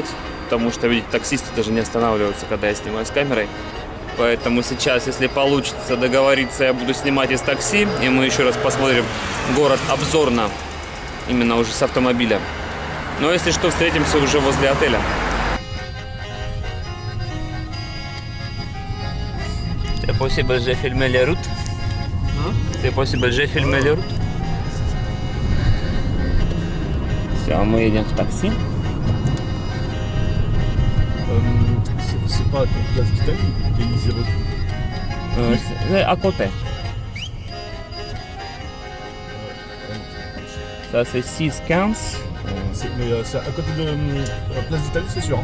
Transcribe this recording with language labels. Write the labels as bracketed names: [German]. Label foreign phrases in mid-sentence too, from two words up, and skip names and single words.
[Russian] Потому что, видите, таксисты даже не останавливаются, когда я снимаю с камерой. Поэтому сейчас, если получится договориться, я буду снимать из такси. И мы еще раз посмотрим город обзорно. Именно уже с автомобиля. Но если что, встретимся уже возле отеля. [French] C'est possible de filmer les routes? C'est possible de filmer les routes? [Russian] Все, мы едем в такси. [French] C'est pas comme place d'Italie, Élysée recul. C'est à côté. Ça c'est 6-15. Mais c'est à côté de la place d'Italie, c'est sûr.